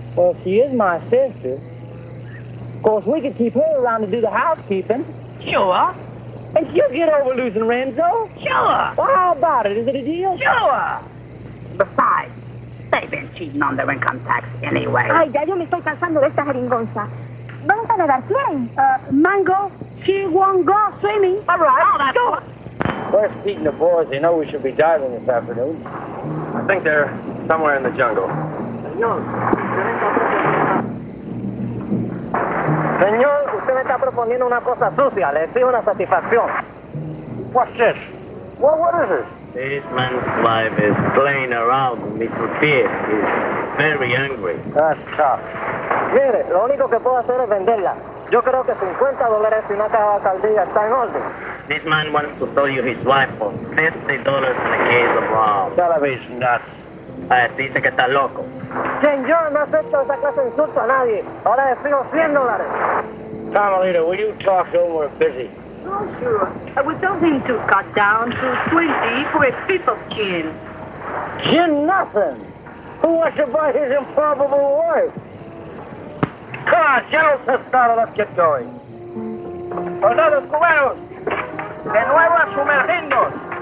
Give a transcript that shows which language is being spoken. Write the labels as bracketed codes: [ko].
[en] Well, she is my sister. Of course, we could keep her around to do the housekeeping. Sure. And she'll get over losing Renzo. Sure. Well, how about it? Is it a deal? Sure. Besides, they've been cheating on their income tax anyway. [es] Ay, ya yo me estoy cansando de esta jeringonza. ¿Vamos a nadar? ¿Quién? [en] Mango, she won't go swimming. All right. Oh, that's good. Where's Pete and the boys? They know we should be diving this afternoon. I think they're somewhere in the jungle. [es] Señor, usted me está proponiendo una cosa sucia. Le exijo una satisfacción. [en] What's this? What is it? This man's wife is playing around with Mr. Pierce. He's very angry. That's tough. [es] Mire, lo único que puedo hacer es venderla. Yo creo que $50 y una caja de alcaldía está en orden. [en] This man wants to sell you his wife for $50 in a case of rum. Television nuts. [es] Dice que está loco. Señor, no acepto esa clase de insulto a nadie. Ahora le fijo $100. [en] Carmelita, will you talk to him? We're busy. Oh, sure. We told him to cut down to 20 for a fifth of gin. Gin nothing. Who wants to buy his improbable wife? Come on, General Tostado, let's get going. [es] Soldados cubanos, de nuevo a sumergirnos.